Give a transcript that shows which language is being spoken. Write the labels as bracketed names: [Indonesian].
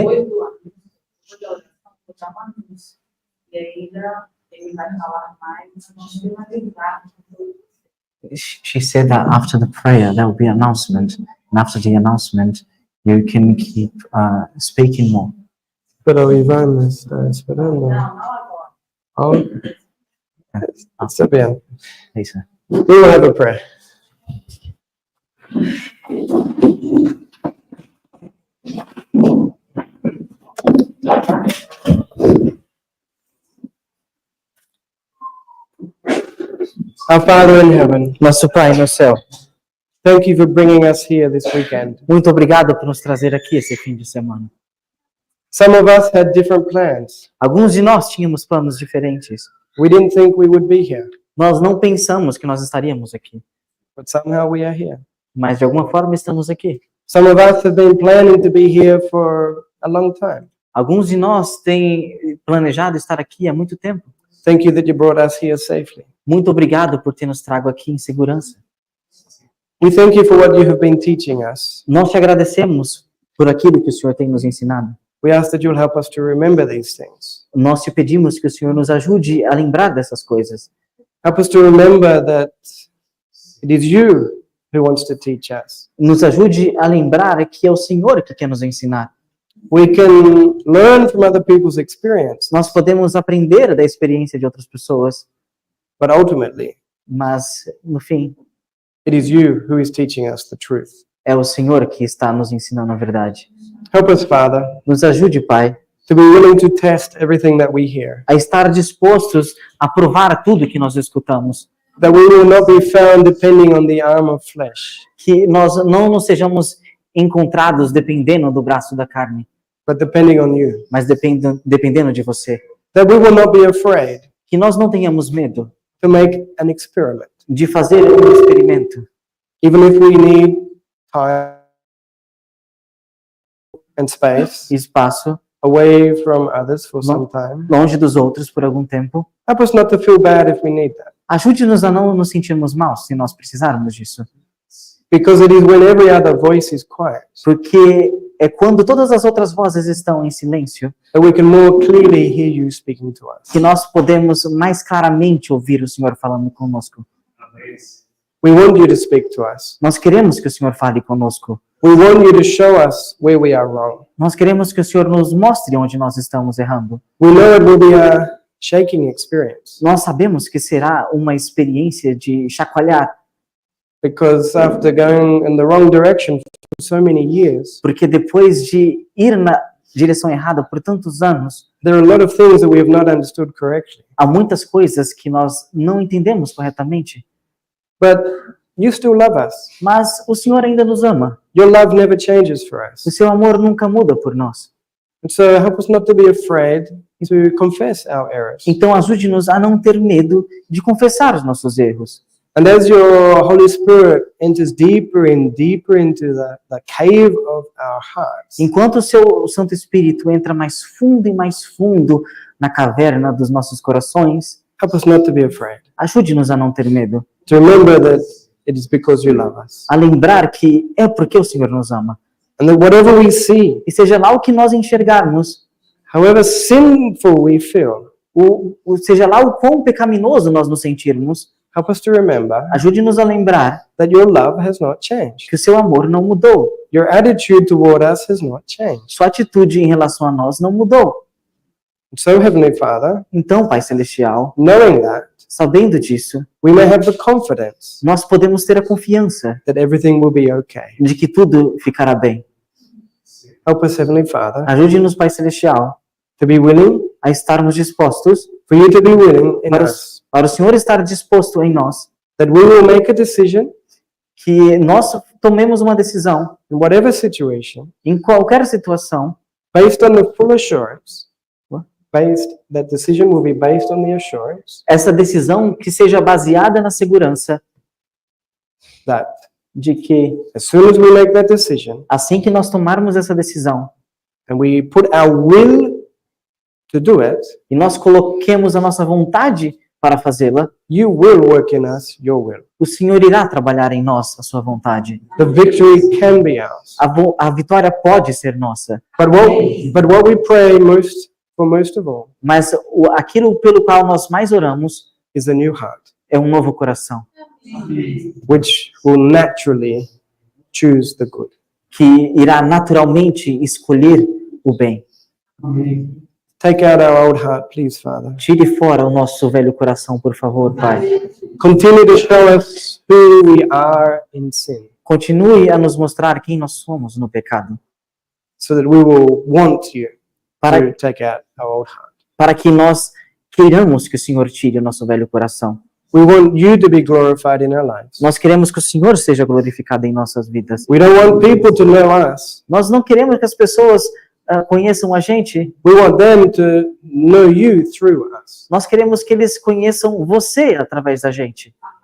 [Portuguese] Depois do anúncio, vou dar um anúncio. E ainda ele vai falar mais, a gente vai lembrar. [English] She said that after the prayer there will be an announcement, and after the announcement you can keep speaking more. [Spanish] Pero Iván está esperando. [Portuguese] Não agora. [Spanish] Oh, está bien. [Portuguese] Isso. [English] We will have a prayer. Our Father in heaven, [Portuguese] Nosso Pai no céu, [English] thank you for bringing us here this weekend. [Portuguese] muito obrigado por nos trazer aqui esse fim de semana. [English] Some of us had different plans. [Portuguese] Alguns de nós tínhamos planos diferentes. [English] We didn't think we would be here, [Portuguese] Nós não pensamos que nós estaríamos aqui, [English] but somehow we are here. [Portuguese] mas de alguma forma estamos aqui. [English] Some of us have been planning to be here for a long time. [Portuguese] Alguns de nós têm planejado estar aqui há muito tempo. [English] Thank you that you brought us here safely. [Portuguese] Muito obrigado por ter nos trago aqui em segurança. [English] We thank you for what you have been teaching us. [Portuguese] Nós te agradecemos por aquilo que o Senhor tem nos ensinado. [English] We ask that you'll help us to remember these things. [Portuguese] Nós te pedimos que o Senhor nos ajude a lembrar dessas coisas. [English] Help us to remember that it is you who wants to teach us. [Portuguese] Nos ajude a lembrar que é o Senhor que quer nos ensinar. [English] We can learn from other people's experience, [Portuguese] Nós podemos aprender da experiência de outras pessoas, [English] but ultimately, [Portuguese] mas no fim [English] it is you who is teaching us the truth. [Portuguese] é o Senhor que está nos ensinando a verdade. [English] Help us, Father, [Portuguese] Nos ajude, Pai, [English] to be willing to test everything that we hear, [Portuguese] a estar dispostos a provar tudo que nós escutamos, [English] that we will not be found depending on the arm of flesh, [Portuguese] que nós não nos sejamos encontrados dependendo do braço da carne, [English] but depending on you. [Portuguese] mas dependendo de você. [English] That we will not be afraid [Portuguese] Que nós não tenhamos medo [English] to make an experiment, [Portuguese] de fazer um experimento, [English] even if we need time and space [Portuguese] espaço, [English] away from others for some time. [Portuguese] longe dos outros por algum tempo. [English] Help us not to feel bad if we need that, [Portuguese] Ajude-nos a não nos sentirmos mal se nós precisarmos disso. [English] because it is when every other voice is quiet [Portuguese] Porque é quando todas as outras vozes estão em silêncio [English] that we can more clearly hear you speaking to us. [Portuguese] que nós podemos mais claramente ouvir o Senhor falando conosco. [English] We want you to speak to us. [Portuguese] Nós queremos que o Senhor fale conosco. [English] We want you to show us where we are wrong. [Portuguese] Nós queremos que o Senhor nos mostre onde nós estamos errando. [English] We know it will be a shaking experience, [Portuguese] Nós sabemos que será uma experiência de chacoalhar, [English] because after going in the wrong direction for so many years, [Portuguese] porque depois de ir na direção errada por tantos anos, [English] there are a lot of things that we have not understood correctly. [Portuguese] há muitas coisas que nós não entendemos corretamente. [English] But you still love us. [Portuguese] Mas o Senhor ainda nos ama. [English] Your love never changes for us. [Portuguese] O seu amor nunca muda por nós. [English] And so help us not to be afraid to confess our errors. [Portuguese] Então ajude-nos a não ter medo de confessar os nossos erros. [English] And as your Holy Spirit enters deeper and deeper into the cave of our hearts, [Portuguese] Enquanto o seu Santo Espírito entra mais fundo e mais fundo na caverna dos nossos corações, [English] help us not to be afraid. [Portuguese] ajude-nos a não ter medo. [English] To remember that it is because you love us. [Portuguese] A lembrar que é porque o Senhor nos ama. [English] And that whatever we see, [Portuguese] E seja lá o que nós enxergarmos, [English] however sinful we feel, [Portuguese] seja lá o quão pecaminoso nós nos sentirmos, [English] help us to remember [Portuguese] ajude-nos a lembrar [English] that your love has not changed. [Portuguese] que o seu amor não mudou. [English] Your attitude toward us has not changed. [Portuguese] Sua atitude em relação a nós não mudou. [English] And so, Heavenly Father, [Portuguese] Então, Pai Celestial, [English] knowing that, [Portuguese] sabendo disso, [English] we may have the confidence [Portuguese] nós podemos ter a confiança [English] that everything will be okay. [Portuguese] de que tudo ficará bem. [English] Help us, Heavenly Father, [Portuguese] Ajude-nos, Pai Celestial, [English] to be willing, [Portuguese] a estarmos dispostos, [English] for you to be willing in us, [Portuguese] para o Senhor estar disposto em nós, [English] that we will make a decision [Portuguese] que nós tomemos uma decisão [English] in whatever situation, [Portuguese] em qualquer situação, [English] based on the full assurance, that decision will be based on the assurance [Portuguese] essa decisão que seja baseada na segurança [English] that [Portuguese] de que, [English] as soon as we make that decision, [Portuguese] assim que nós tomarmos essa decisão, [English] and we put our will to do it, [Portuguese] e nós coloquemos a nossa vontade para fazê-la, [English] you will work in us your will. [Portuguese] o Senhor irá trabalhar em nós a sua vontade. [English] The victory can be ours. [Portuguese] A vitória pode ser nossa, [English] But what we pray for most of all [Portuguese] mas aquilo pelo qual nós mais oramos [English] is a new heart, [Portuguese] é um novo coração, [English] which will naturally choose the good. [Portuguese] que irá naturalmente escolher o bem. [English] Take out our old heart, please, Father. [Portuguese] Tire fora o nosso velho coração, por favor, Pai. [English] Continue to show us who we are in sin, [Portuguese] Continue a nos mostrar quem nós somos no pecado, [English] so that we will want you [Portuguese] para, [English] to take out our old heart. [Portuguese] para que nós queiramos que o Senhor tire o nosso velho coração. [English] We want you to be glorified in our lives. [Portuguese] Nós queremos que o Senhor seja glorificado em nossas vidas. [English] We don't want people to know us. [Portuguese] Nós não queremos que as pessoas conheçam a gente. [English] We want them to know you through us. [Portuguese] Nós queremos que eles conheçam você através da gente.